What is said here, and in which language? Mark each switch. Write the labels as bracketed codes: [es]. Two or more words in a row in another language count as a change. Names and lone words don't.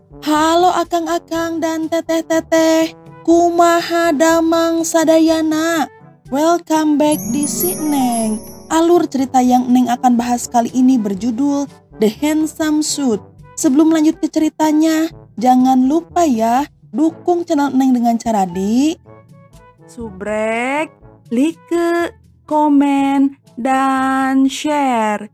[id] Halo akang-akang dan teteh-teteh, [su] kumaha damang sadayana. [en] Welcome back di Si Neng. [id] Alur cerita yang Neng akan bahas kali ini berjudul [en] The Handsome Suit. [id] Sebelum lanjut ke ceritanya, jangan lupa ya dukung channel Neng dengan cara di subrek, like, komen, dan share.